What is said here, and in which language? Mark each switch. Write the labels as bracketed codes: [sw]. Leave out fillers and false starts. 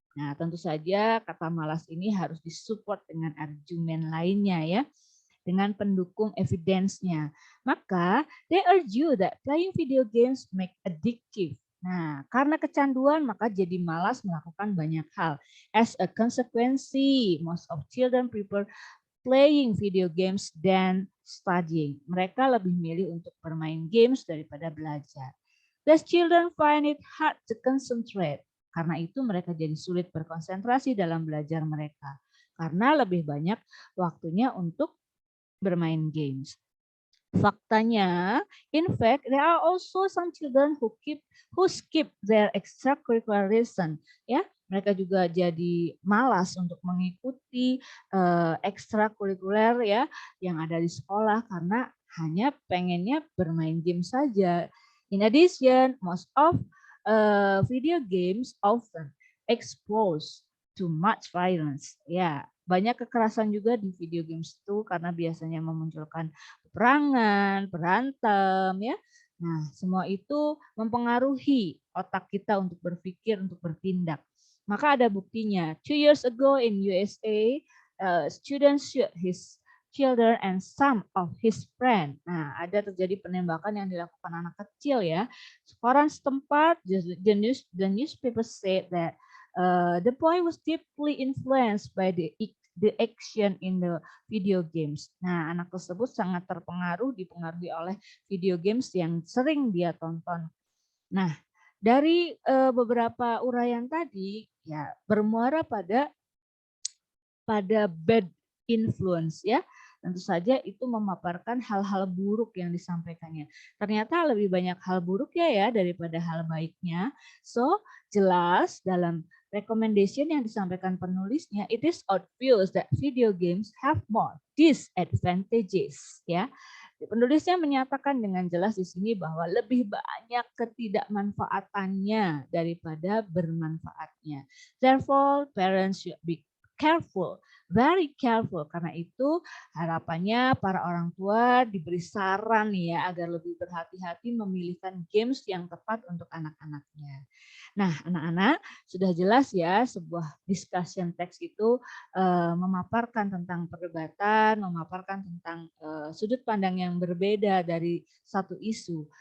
[id] Nah, tentu saja kata malas ini harus disupport dengan argumen lainnya ya, dengan pendukung evidence-nya. [en] Maka, they argue that playing video games make addictive. [id] Nah, karena kecanduan maka jadi malas melakukan banyak hal. [en] As a consequence, most of children prefer playing video games than studying. [id] Mereka lebih milih untuk bermain games daripada belajar. [en] Thus children find it hard to concentrate. [id] Karena itu mereka jadi sulit berkonsentrasi dalam belajar mereka. Karena lebih banyak waktunya untuk bermain games. [en] Faktanya, in fact, there are also some children who skip their extracurricular lesson. [id] Ya, mereka juga jadi malas untuk mengikuti ekstrakurikuler ya yang ada di sekolah karena hanya pengennya bermain game saja. [en] In addition, most of video games often expose too much violence. [id] Ya, banyak kekerasan juga di video games itu karena biasanya memunculkan peperangan, berantem ya. Nah, semua itu mempengaruhi otak kita untuk berpikir, untuk bertindak. Maka ada buktinya. [en] 2 years ago in USA, students shoot his children and some of his friend. [id] Nah, ada terjadi penembakan yang dilakukan anak kecil ya. Koran setempat, [en] the newspaper said that the boy was deeply influenced by the action in the video games. [id] Nah, anak tersebut sangat dipengaruhi oleh video games yang sering dia tonton. Nah, dari beberapa uraian tadi ya bermuara pada [en] bad influence [id] ya. Tentu saja itu memaparkan hal-hal buruk yang disampaikannya. Ternyata lebih banyak hal buruk ya daripada hal baiknya. [en] So, [id] jelas dalam recommendation yang disampaikan penulisnya, [en] it is obvious that video games have more disadvantages ya. [id] Penulisnya menyatakan dengan jelas di sini bahwa lebih banyak ketidakmanfaatannya daripada bermanfaatnya. [en] Therefore, parents should be careful, very careful. [id] Karena itu harapannya para orang tua diberi saran ya agar lebih berhati-hati memilihkan games yang tepat untuk anak-anaknya. Nah, anak-anak sudah jelas ya sebuah discussion text itu memaparkan tentang perdebatan, memaparkan tentang sudut pandang yang berbeda dari satu isu.